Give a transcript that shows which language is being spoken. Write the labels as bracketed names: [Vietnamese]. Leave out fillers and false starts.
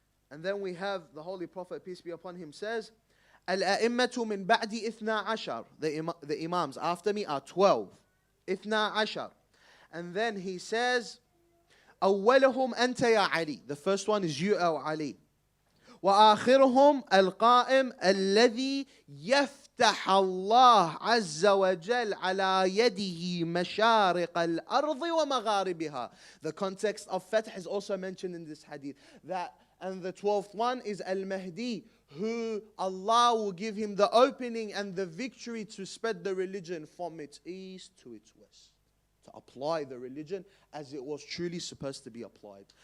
[English] And then we have the Holy Prophet, peace be upon him, says, [Arabic] Al-a'immatu min ba'di ithna ashar. [English] The Imams after me are 12. [Arabic] Ithna ashar. [English] And then he says, [Arabic] أولهم أنت يا علي. [English] The first one is you, O Ali. [Arabic] وآخرهم القائم الذي يفتح الله عز وجل على يده مشارق الأرض ومغاربها. [English] The context of Fath is also mentioned in this hadith. And the 12th one is Al-Mahdi, who Allah will give him the opening and the victory to spread the religion from its east to its west. To apply the religion as it was truly supposed to be applied.